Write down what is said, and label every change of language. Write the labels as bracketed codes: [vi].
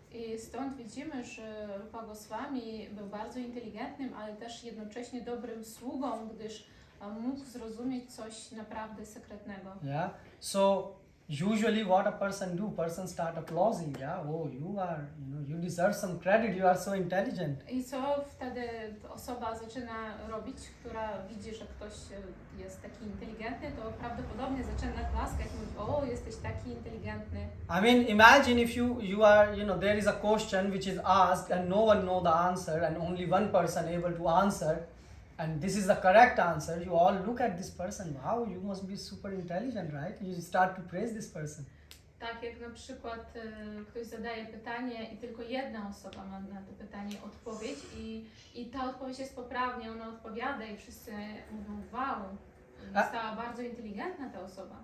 [pl] I stąd widzimy, że Rupa Goswami był bardzo inteligentnym, ale też jednocześnie dobrym sługą, gdyż mógł zrozumieć coś naprawdę sekretnego. [en] Yeah. So usually what a person do? Person start applauding. Yeah. Oh, you deserve some credit. You are so intelligent. [pl] I co wtedy osoba zaczyna robić, która widzi, że ktoś jest taki inteligentny, to prawdopodobnie zaczyna klaskać i mówić: o, jesteś taki inteligentny. [en] I mean, imagine if you are, there is a question which is asked and no one know the answer and only one person able to answer and this is the correct answer. You all look at this person. Wow, you must be super intelligent, right? You start to praise this person. [pl] Tak jak na przykład ktoś zadaje pytanie i tylko jedna osoba ma na to pytanie odpowiedź i ta odpowiedź jest poprawnie, ona odpowiada i wszyscy mówią: wow, została bardzo inteligentna ta osoba.